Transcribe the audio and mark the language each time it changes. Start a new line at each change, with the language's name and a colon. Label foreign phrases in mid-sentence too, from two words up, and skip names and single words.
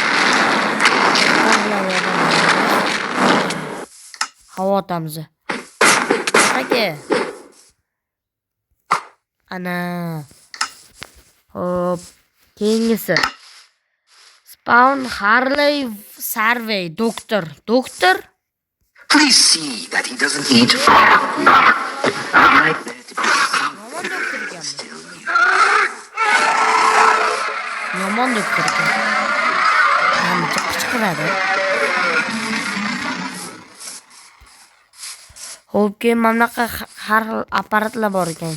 Uzbek: Havo otamiz. Bitti. Ana. Hop. Keyingisi.
English: Spawn Harley Survey doktor.
Uzbek: Doktor?
English: Please see that he doesn't eat.
Uzbek: Yomon doktor ekanmi? Yomon doktor ekan. Ancha qichqiradi. Xo'p, keyin mana bunaqa har xil apparatlar bor ekan.